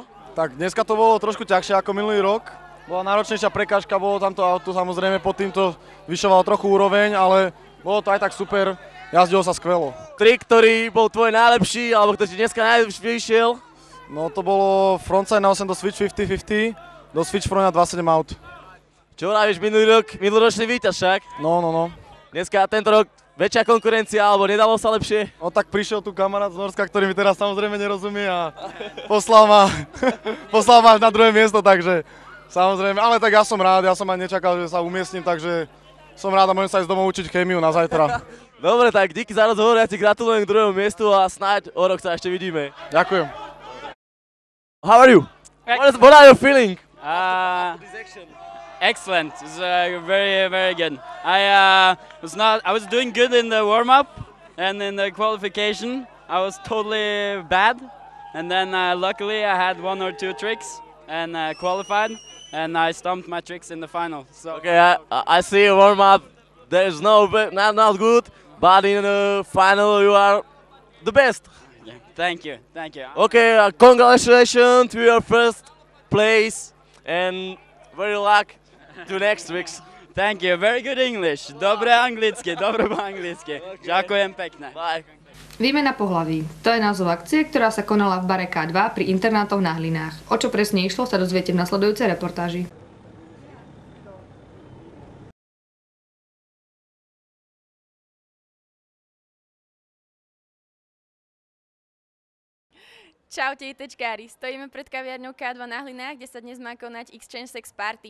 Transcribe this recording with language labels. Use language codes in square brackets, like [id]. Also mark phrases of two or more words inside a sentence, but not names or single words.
[sk] Tak dneska to bolo trošku ťažšie ako minulý rok. Bola náročnejšia prekážka, bolo tamto auto, samozrejme pod týmto vyšovalo trochu úroveň, ale bolo to aj tak super, jazdilo sa skvelo. Trik, ktorý bol tvoj najlepší, alebo ktorý ti dneska najlepšie vyšiel? No to bolo frontside na 8 do switch 50-50, do switch front na 27 aut. Čo hovoríš minuloročný víťaz však? No. Dneska tento rok väčšia konkurencia, alebo nedalo sa lepšie? No tak prišiel tu kamarát z Norska, ktorý mi teraz samozrejme nerozumie a poslal ma až na druhé miesto, takže samozrejme, ale tak ja som rád, ja som aj nečakal, že sa umiestním, takže som rád a môžem sa ísť domov učiť chémiu na zajtra. Dobre, tak díky za rozhovor, ja ti gratulujem k druhému miestu a snáď o rok sa ešte vidíme. Ďakujem. [en] How are you? What are you feeling? Excellent. It's very, very good. I was doing good in the warm-up and in the qualification. I was totally bad, and then luckily I had one or two tricks and qualified, and I stomped my tricks in the final. So okay, I see a warm-up. There's not good, but in the final you are the best. yeah, thank you. Okay, congratulations to your first place and very luck to next weeks. Thank you. Very good English. [sk] Dobre anglicky, dobre po anglicky. Ďakujem pekne. Bye. Výmena pohlaví. To je názov akcie, ktorá sa konala v bare K2 pri internátoch na Hlinách. O čo presne išlo, sa dozviete v nasledujúcej reportáži. Čaute ITčkári, stojíme pred kaviarňou K2 na Hlinách, kde sa dnes má konať Exchange Sex Party.